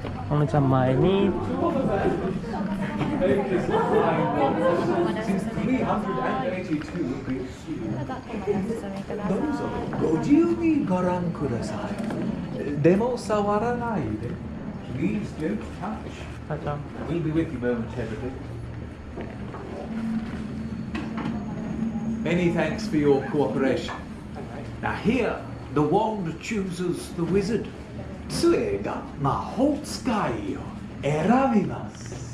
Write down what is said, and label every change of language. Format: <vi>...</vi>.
<ja>お姉ちゃん前に。ご自由にご覧ください。でも触らないで。</ja> <en>Please don't touch. We'll be with you momentarily. Many thanks for your cooperation. Now here, the wand chooses the wizard.</en> <ja>杖が魔法使いを選びます。</ja>